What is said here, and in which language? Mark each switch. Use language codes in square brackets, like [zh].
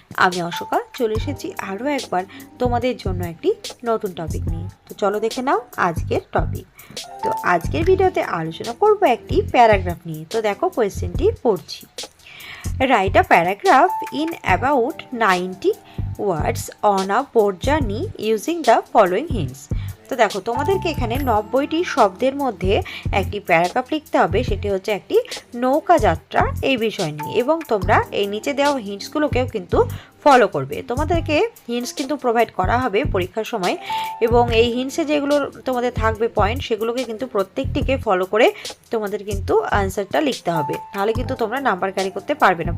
[bn] আমি অশোকা চলে এসেছি আরও একবার তোমাদের জন্য একটি নতুন টপিক নিয়ে। তো চলো দেখে নাও আজকের টপিক। তো আজকের ভিডিওতে আলোচনা করব একটি প্যারাগ্রাফ নিয়ে। তো দেখো কোয়েশ্চেনটি পড়ছি। [en] Write a paragraph in about 90 words on a boat journey using the following hints. [bn] তো দেখো তোমাদেরকে এখানে 90টি শব্দের মধ্যে একটি প্যারাগ্রাফ লিখতে হবে, সেটি হচ্ছে একটি নৌকা যাত্রা এই বিষয় নিয়ে, এবং তোমরা এই নিচে দেওয়া হিন্টসগুলোকেও কিন্তু ফলো করবে। তোমাদেরকে হিন্টস কিন্তু প্রোভাইড করা হবে পরীক্ষার সময়, এবং এই হিন্টসে যেগুলো তোমাদের থাকবে পয়েন্ট, সেগুলোকে কিন্তু প্রত্যেকটিকে ফলো করে তোমাদের কিন্তু আনসারটা লিখতে হবে, তাহলে কিন্তু তোমরা নাম্বার ক্যারি করতে পারবে না।